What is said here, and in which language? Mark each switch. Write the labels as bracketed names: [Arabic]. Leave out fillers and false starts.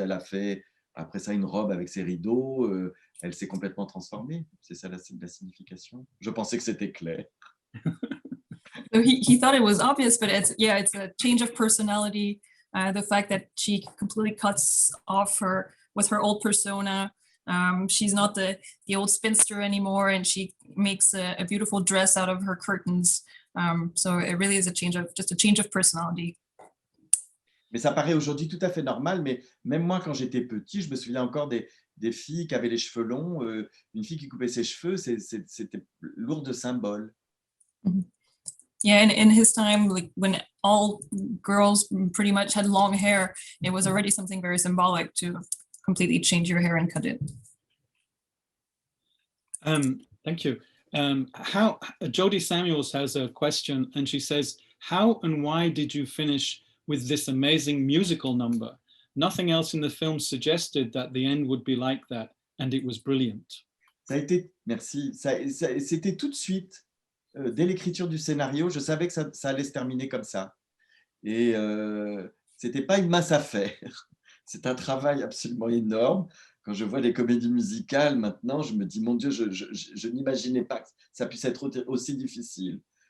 [French] Elle a fait après ça une robe avec ses rideaux, elle s'est complètement transformée. C'est ça la signification. Je pensais que c'était clair. [English] So he thought it was obvious, but it's a change of personality. The fact that she completely cuts off with her old persona. She's not the old spinster anymore, and she makes a beautiful dress out of her curtains. So it really is a change of personality. [French] Mais ça paraît aujourd'hui tout à fait normal, mais même moi, quand j'étais petit, je me souviens encore des filles qui avaient les cheveux longs. Une fille qui coupait ses cheveux, c'était lourd de symboles. Mm-hmm. [English] Yeah, and in his time, like when all girls pretty much had long hair, it was already something very symbolic to completely change your hair and cut it. Thank you. Jodie Samuels has a question, and she says, how and why did you finish with this amazing musical number? Nothing else in the film suggested that the end would be like that, and it was brilliant. [French] Merci. C'était tout de suite, dès l'écriture du scénario, je savais que ça allait se terminer comme ça. Et c'était pas une mince affaire. C'est un travail absolument énorme. quand je vois des comédies musicales maintenant, je me dis, mon Dieu, je n'imaginais pas que ça puisse être aussi difficile.